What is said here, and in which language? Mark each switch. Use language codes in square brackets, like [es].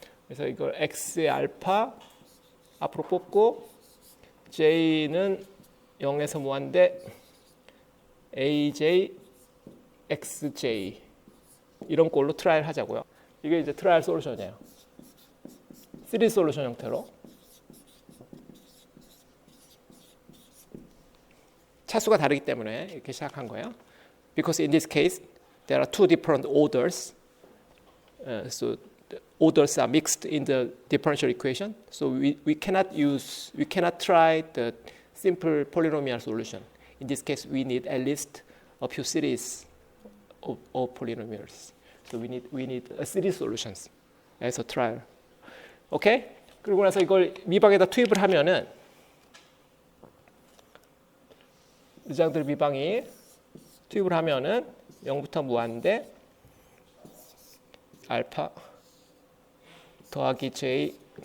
[ko] 그래서 이걸 x의 알파 앞으로 뽑고 j는 0에서 무한대 aj, xj 이런 꼴로 트라이를 하자고요. 이게 이제 트라이얼 솔루션이에요. 시리즈 솔루션 형태로. 차수가 다르기 때문에 이렇게 시작한 거예요. [en] Because in this case there are two different orders. So the orders are mixed in the differential equation. So we cannot try the simple polynomial solution. In this case we need at least a few series of polynomials. So we need a series solutions as a trial. [ko] 오케이? 그리고 나서 이걸 미방에다 투입을 하면은 르장드르 미방이 투입을 하면은 0부터 무한대 알파 더하기 j.